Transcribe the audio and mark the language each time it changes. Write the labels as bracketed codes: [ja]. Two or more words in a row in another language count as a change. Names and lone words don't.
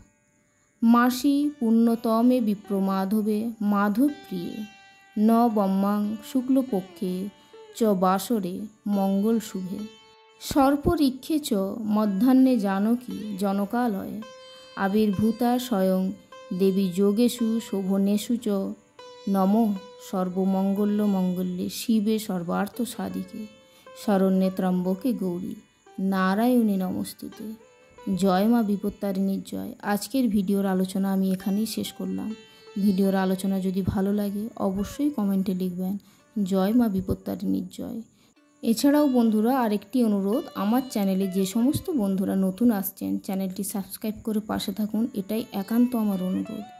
[sa] मासि पुण्यतमे विप्रमाधवे माधव प्रिये नवम्यां शुक्लपक्षे च वासरे मङ्गल शुभे सर्परिक्षे च मध्याह्ने जानकी जनकालये आविर्भूता स्वयं देवी योगेषु शोभनेषु च नमः सर्वमङ्गल्य मङ्गल्ये शिवे सर्वार्थ साधिके शरण्ये त्रम्बके गौरी नारायणी नमस्तुते। [bn] জয় মা বিপত্তারিণীর জয়। আজকের ভিডিওর আলোচনা আমি এখানেই শেষ করলাম। ভিডিওর আলোচনা যদি ভালো লাগে অবশ্যই কমেন্টে লিখবেন জয় মা বিপত্তারিণীর জয়। এছাড়াও বন্ধুরা, আরেকটি অনুরোধ, আমার চ্যানেলে যে সমস্ত বন্ধুরা নতুন আসছেন চ্যানেলটি সাবস্ক্রাইব করে পাশে থাকুন, এটাই একান্ত আমার অনুরোধ।